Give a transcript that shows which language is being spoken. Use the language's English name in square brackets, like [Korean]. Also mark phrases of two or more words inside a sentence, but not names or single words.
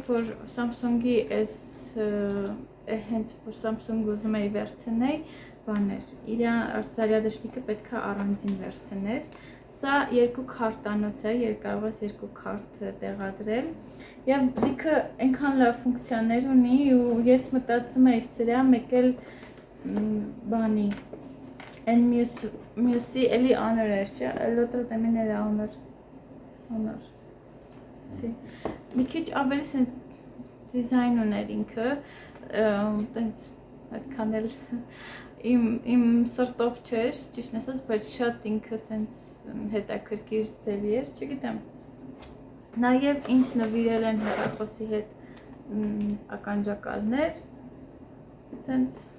[Armenian] որ Samsung-ի այս հենց որ Samsung ուզում էի վերցնել, բաներ, իր զարյադշնիկը պետք է առանձին վերցնես, սա երկու քարտանոց է, կարող ես երկու քարտ տեղադրել, և լիքը այնքան լավ ֆունկցիաներ ունի ու ես մտածում էի սրա մեկ էլ բանի, այն մյուսի էլի Honor էր, չէ, [Spanish] el otro también era Honor, [Armenian] մի քիչ ավելի սենց դիզայն ուներ ինքը, տենց այդքան էլ իմ սրտով չէր, ճիշտն ասած, բայց շատ ինքը սենց հետաքրքիր ձևի էր, չգիտեմ։ Նաև ինձ նվիրել են հեռախոսի հետ ականջակալներ, սենց